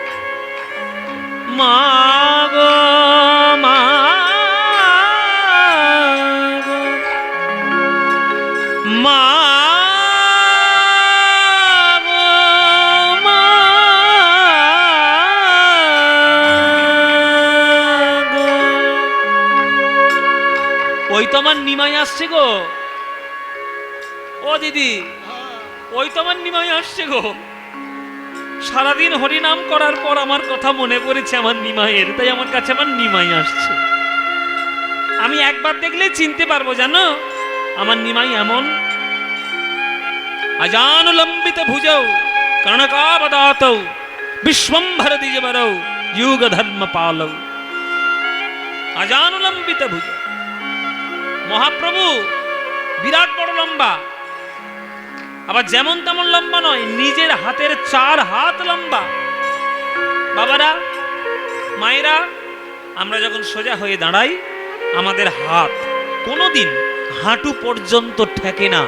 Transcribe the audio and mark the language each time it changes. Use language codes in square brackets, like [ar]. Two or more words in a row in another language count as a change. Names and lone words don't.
[bn] মা গো মা গো মা ওই তো আমার নিমাই আসছে গো, ও দিদি ওই তো আমার নিমাই আসছে গো। সারাদিন হরিনাম করার পর আমার কথা মনে পড়েছে আমার নিমাইয়ের, তাই আমার কাছে আমার নিমাই আসছে। আমি একবার দেখলে চিনতে পারবো জানো আমার নিমাই এমন। [sa] अजानुलंबित भुजौ कर्णकावदातौ विश्वंभर द्विजवरौ युग धर्म पालौ। अजानुलंबित भुजौ, [bn] মহাপ্রভু বিরাট বড় লম্বা, আবার যেমন তেমন লম্বা নয়, নিজের হাতের 4 হাত লম্বা। বাবারা মায়েরা, আমরা যখন সোজা হয়ে দাঁড়াই আমাদের হাত কোনোদিন হাঁটু পর্যন্ত ঠেকে না।